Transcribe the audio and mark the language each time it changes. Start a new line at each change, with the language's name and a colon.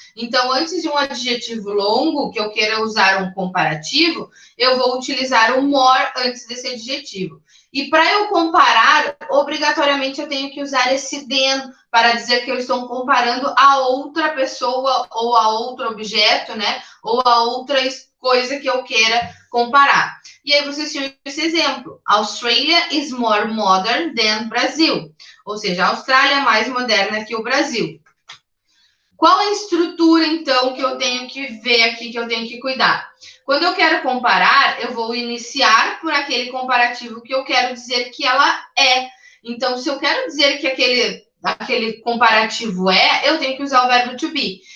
Portuguese: Então, antes de um adjetivo longo, que eu queira usar um comparativo, eu vou utilizar o more antes desse adjetivo. E para eu comparar, obrigatoriamente eu tenho que usar esse than para dizer que eu estou comparando a outra pessoa ou a outro objeto, né? Ou a outra coisa que eu queira comparar. E aí vocês tinham esse exemplo.
English: Australia is more modern than Brazil.
Portuguese: Ou seja, a Austrália é mais moderna que o Brasil. Qual a estrutura, então, que eu tenho que ver aqui, que eu tenho que cuidar? Quando eu quero comparar, eu vou iniciar por aquele comparativo que eu quero dizer que ela é. Então, se eu quero dizer que aquele comparativo é, eu tenho que usar o verbo to be.